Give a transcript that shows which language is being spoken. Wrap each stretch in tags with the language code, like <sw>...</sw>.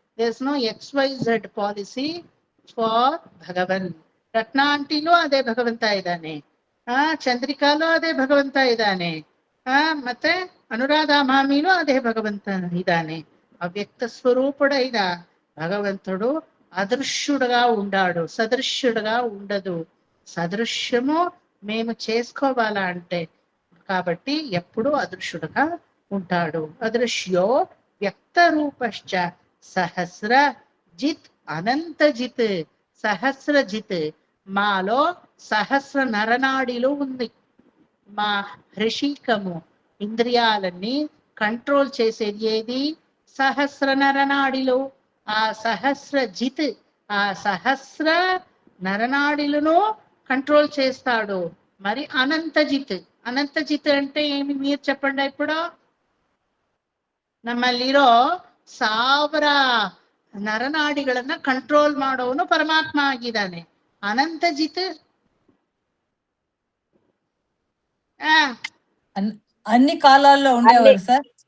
<en>There's no XYZ policy for Bhagavan.</en> <kn>ರತ್ನ ಆಂಟಿಲೂ ಅದೇ ಭಗವಂತ ಇದ್ದಾನೆ, ಚಂದ್ರಿಕಾಲೂ ಅದೇ ಭಗವಂತ ಇದ್ದಾನೆ, ಮತ್ತೆ ಅನುರಾಧ ಮಾಮಿಲೂ ಅದೇ ಭಗವಂತ ಇದ್ದಾನೆ. ಅವ್ಯಕ್ತ ಸ್ವರೂಪುಡೈದ ಭಗವಂతుడు</kn> <te>అదృశ్యుడుగా ఉండాడు, సదృశ్యుడుగా ఉండదు. సదృశ్యము మేము చేసుకోవాలా అంటే కాబట్టి ఎప్పుడు అదృశ్యుడుగా ఉంటాడు.</te> <sa>అదృశ్యో వ్యక్త రూపశ్చ సహస్ర జిత్ అనంతజిత్.</sa> <te>సహస్రజిత్ మాలో సహస్ర నరనాడిలో ఉంది. మా హృషికము ఇంద్రియాలన్నీ కంట్రోల్ చేసేది ఏది? సహస్ర నరనాడిలో. ఆ సహస్ర జిత్, ఆ సహస్ర నరనాడిలను కంట్రోల్ చేస్తాడు. మరి అనంతజిత్, అనంతజిత్ అంటే ఏమి మీరు చెప్పండి ఇప్పుడు.</te> <kn>ನಮ್ಮಲ್ಲಿರೋ 1000 ನರನಾಡಿಗಳನ್ನ ಕಂಟ್ರೋಲ್ ಮಾಡೋನು ಪರಮಾತ್ಮ ಆಗಿದ್ದಾನೆ. ಅನಂತಜಿತ್</kn> <te>అన్ని కాలాల్లో ఉండేవారు సార్.</te>